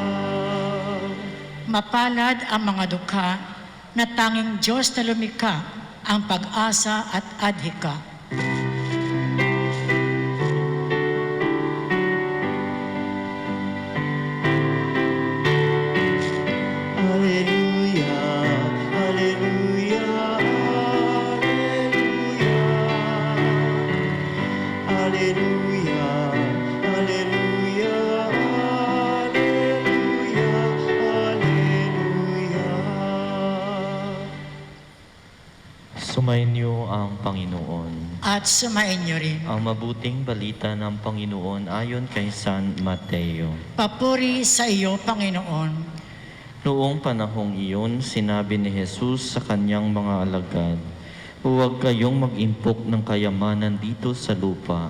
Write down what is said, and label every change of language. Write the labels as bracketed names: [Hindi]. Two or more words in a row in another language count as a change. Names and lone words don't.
[Filipino] Mapalad ang mga dukha na tanging Diyos na lumikha ang pag-asa at adhika. [Latin] Alleluia, alleluia, alleluia. Alleluia, alleluia, alleluia, alleluia. [Filipino] Sumainyo ang Panginoon. At sumain niyo rin. Ang mabuting balita ng Panginoon ayon kay San Mateo. Papuri sa iyo, Panginoon. Noong panahong iyon, sinabi ni Jesus sa kanyang mga alagad, "Huwag kayong mag-impok ng kayamanan dito sa lupa.